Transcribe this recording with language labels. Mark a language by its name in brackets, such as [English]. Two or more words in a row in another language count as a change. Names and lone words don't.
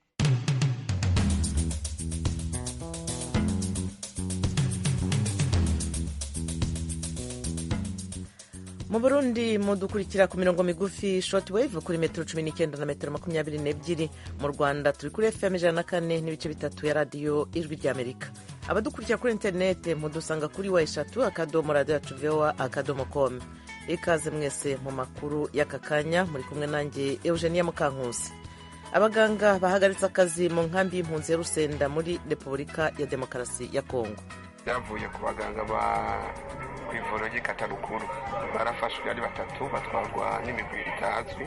[Rundi] Mu Burundi mudukurikira ku mirongo migufi shortwave kuri metero 19 na metero 22. [Kinyarwanda] Mu Rwanda turi kuri FM 104.3 ya radiyo ijwi ry'Amerika. Abadukurikira kuri interinete mudusanga kuri wa3.radio@voa.com. Ikaze mwese mu makuru y'aka kanya, muri kumwe nanjye Eugenia Mukankusi. Abaganga bahagaritse akazi mu nkambi y'impunzi ya Rusenda muri Repubulika ya Demokarasi ya Kongo. [Rundi] Yavuye ku baganga ba kw'ivuriro ry'Ikatarukuru barafashwe ari batatu batwarwa n'imigwi itazwi.